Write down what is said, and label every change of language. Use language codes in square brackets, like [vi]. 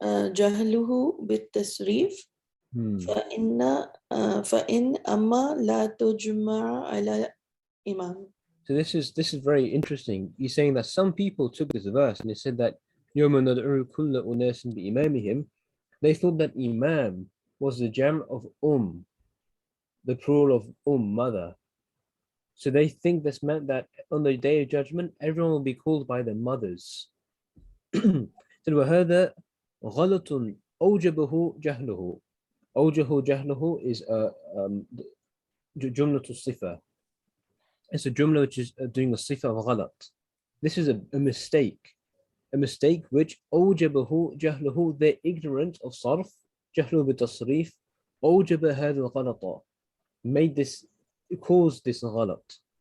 [ar] جهله بالتصريف فإن أما لا تجمع على إمام. [en] So this is very interesting. He's saying that some people took this verse and they said that [ar] يوم ندعو كل أناس بإمامهم. [en] They thought that imam was the jam of the plural of mother. So they think this meant that on the day of judgment, everyone will be called by their mothers. [ar] So وهذا غلط أوجبه جهله. أوجه جهله is جملة الصفة. [en] It's a jumla which is doing a sifa of ghalat. This is a mistake which [ar] أوجبه جهله, [en] they're ignorant of sarf, [ar] جهله بالتصريف, أوجب هذا الغلط, [en] made this, caused this ghalat.